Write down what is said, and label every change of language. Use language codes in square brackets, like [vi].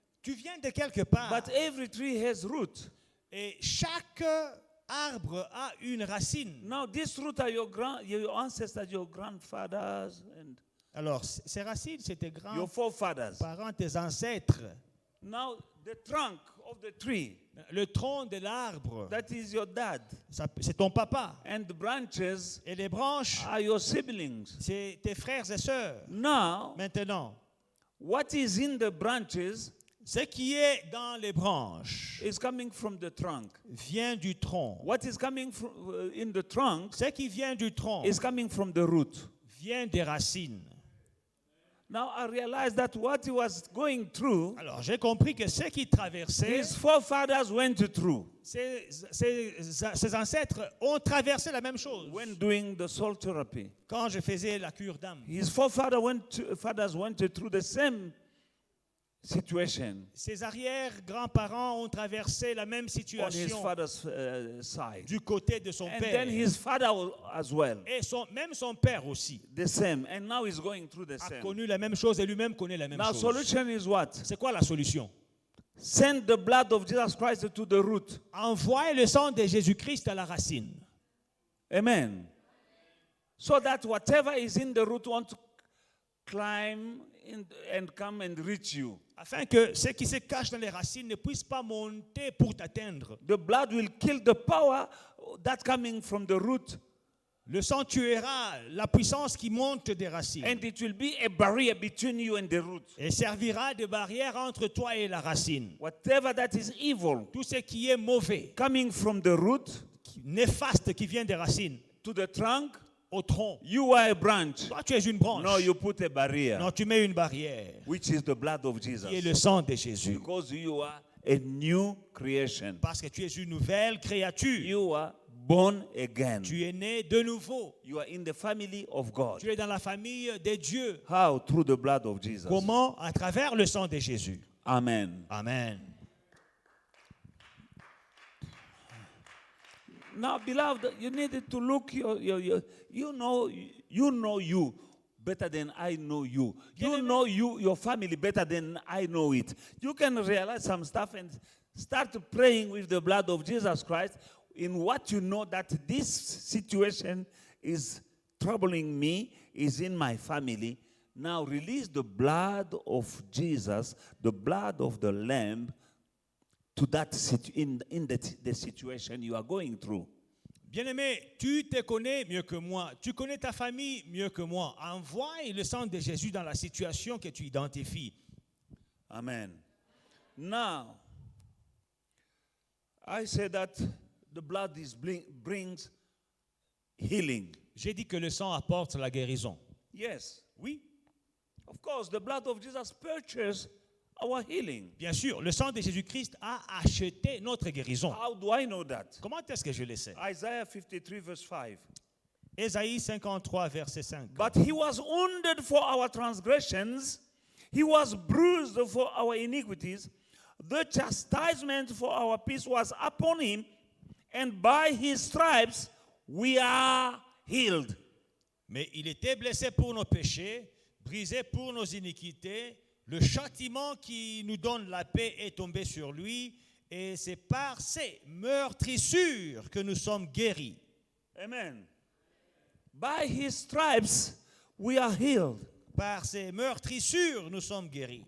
[fr] Tu viens de quelque part. [en] But every tree has root. [fr] Et chaque arbre a une racine. [en] Now this root are your ancestors, your grandfathers, and [fr] Alors, ces racines, c'est tes [en] your [fr] grands-parents, [en] forefathers. [fr] tes ancêtres. [en] Now the trunk of the tree, [fr] Le tronc de l'arbre, [en] that is your dad. [fr] c'est ton papa. [en] And the branches [fr] Et les branches, [en] are your siblings. [fr] c'est tes frères et sœurs. [en] Now, [fr] Maintenant, [en] what is in the branches [fr] ce qui est dans les branches [en] is coming from the trunk. [fr] vient du tronc. [en] What is coming from, in the trunk [fr] Ce qui vient du tronc [en] is coming from the root. [fr] vient des racines. [en] Now I realized that what he was going through, [fr] Alors, j'ai compris que ce qui traversait, [en] his forefathers went through [fr] ses ancêtres ont traversé la même chose. [en] when doing the soul therapy. [fr] Quand je faisais la cure d'âme, [en] His fathers went through the same situation [fr] ses arrière-grands-parents ont traversé la même [en] on his [fr] situation [en] father's side. [fr] du côté de son [en] And [fr] père. [en] then his father as well, [fr] Et même son père aussi [en] the same. And now he's going through the [fr] a [en] same. [fr] connu la même chose et lui-même connaît la même [en] Now [fr] chose. [en] solution is what? [fr] C'est quoi la solution? [en] Send the blood of Jesus Christ to the root. [fr] Envoie le sang de Jésus-Christ à la racine. Amen. [en] So that whatever is in the root won't climb and come and reach you. [fr] Afin que ce qui se cache dans les racines ne puisse pas monter pour t'atteindre. [en] The blood will kill the power that coming from the root [fr] Le sang tuera la puissance qui monte des racines [en] And it will be a barrier between you and the root. [fr] et servira de barrière entre toi et la racine. [en] Whatever that is evil [fr] Tout ce qui est mauvais, [en] coming from the root [fr] néfaste qui vient des racines [en] to the trunk, [fr] au tronc. [en] you are a branch. [fr] Toi, tu es une branche. [en] No, you put a barrier, [fr] Non, tu mets une barrière [en] which is the blood of [fr] qui est [en] Jesus. [fr] le sang de Jésus. [en] Because you are a new creation. [fr] Parce que tu es une nouvelle créature. [en] You are born again. [fr] Tu es né de nouveau. [en] You are in the family of God. [fr] Tu es dans la famille de Dieu. [en] How? Through the blood of Jesus. [fr] Comment? À travers le sang de Jésus. Amen. Amen. [en] Now, beloved, you needed to look you know you better than I know you. You know your family better than I know it. You can realize some stuff and start praying with the blood of Jesus Christ in what you know that this situation is troubling me, is in my family. Now release the blood of Jesus, the blood of the Lamb, to that in the situation you are going through. [fr] Bien-aimé, tu te connais mieux que moi. Tu connais ta famille mieux que moi. Envoie le sang de Jésus dans la situation que tu identifies. Amen. [en] Now, I say that the blood brings healing. [fr] J'ai dit que le sang apporte la guérison. [en] Yes. [fr] Oui, [en] Of course, the blood of Jesus purchased our healing. [fr] bien sûr, le sang de Jésus-Christ a acheté notre guérison. [en] How do I know that? [fr] Comment est-ce que je le sais? [en] Isaiah 53 verse 5. [fr] Ésaïe 53, verset 5. [en] But he was wounded for our transgressions, he was bruised for our iniquities. The chastisement for our peace was upon him, and by his stripes we are healed. [fr] Mais il était blessé pour nos péchés, brisé pour nos iniquités. Le châtiment qui nous donne la paix est tombé sur lui, et c'est par ses meurtrissures que nous sommes guéris. Amen. [en] By his stripes we are healed. [fr] Par ses meurtrissures, nous sommes guéris.